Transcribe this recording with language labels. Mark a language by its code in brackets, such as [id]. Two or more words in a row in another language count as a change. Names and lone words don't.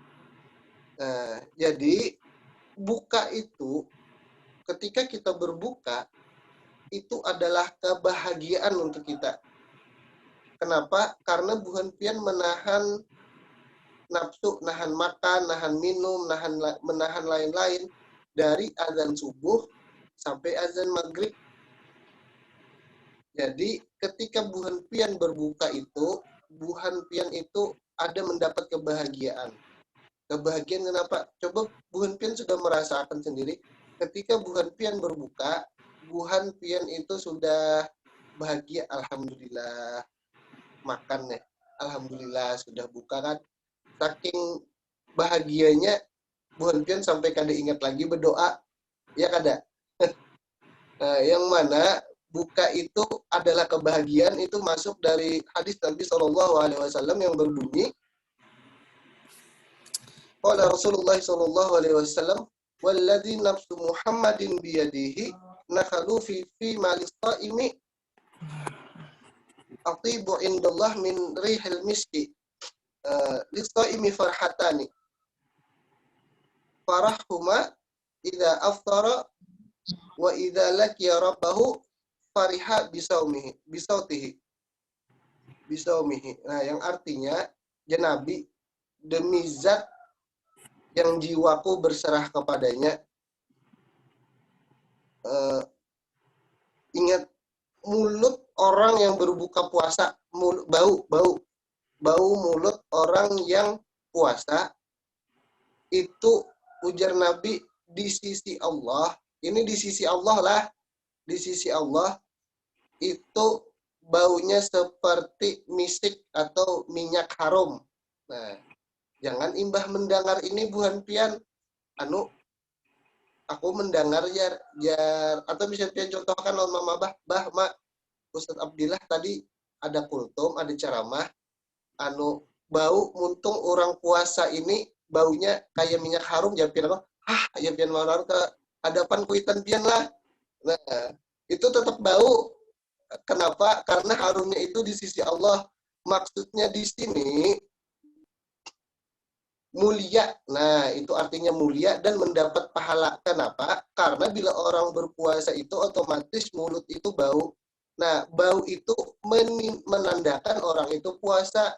[id] Nah, jadi buka itu ketika kita berbuka itu adalah kebahagiaan untuk kita. Kenapa? Karena [bjn] buhan pian [id] menahan nafsu, nahan makan, nahan minum, menahan lain-lain dari azan subuh sampai azan maghrib. Jadi ketika [bjn] buhan pian [id] berbuka itu, [bjn] buhan pian [id] itu ada mendapat kebahagiaan. Kebahagiaan kenapa? Coba [bjn] buhan pian [id] sudah merasakan sendiri. Ketika [bjn] buhan pian [id] berbuka, [bjn] buhan pian [id] itu sudah bahagia. Alhamdulillah makan ya. Alhamdulillah sudah buka kan. Saking bahagianya [bjn] buhan pian [id] sampai kada ingat lagi berdoa. Ya kada. Nah, yang mana buka itu adalah kebahagiaan, itu masuk dari hadis Nabi SAW yang berbunyi, [ar] قال رسول الله ﷺ والذي نفس محمد بيده لخلوف فم الصائم أطيب عند الله من ريح المسك للصائم فرحتان يفرحهما إذا أفطر وإذا لقي ربه فرح بصومه. [id] Nah, yang artinya, ya Nabi, demi zat yang jiwaku berserah kepadanya, ingat mulut orang yang berbuka puasa, bau mulut orang yang puasa, itu ujar Nabi di sisi Allah, ini di sisi Allah lah, di sisi Allah itu baunya seperti misik atau minyak harum. [bjn] Nah, jangan imbah mendengar ini buhan pian, aku mendengar jar atau bisa pian contohkan lawan mama mak Ustadz Abdillah tadi ada kultum, ada ceramah, bau muntung orang puasa ini baunya kayak minyak harum, ya pian apa? Ya pian mau ke hadapan kuitan pian lah. [id] Nah, itu tetap bau. Kenapa? Karena harumnya itu di sisi Allah. Maksudnya di sini mulia. Nah, itu artinya mulia dan mendapat pahala. Kenapa? Karena bila orang berpuasa itu otomatis mulut itu bau. Nah, bau itu menandakan orang itu puasa.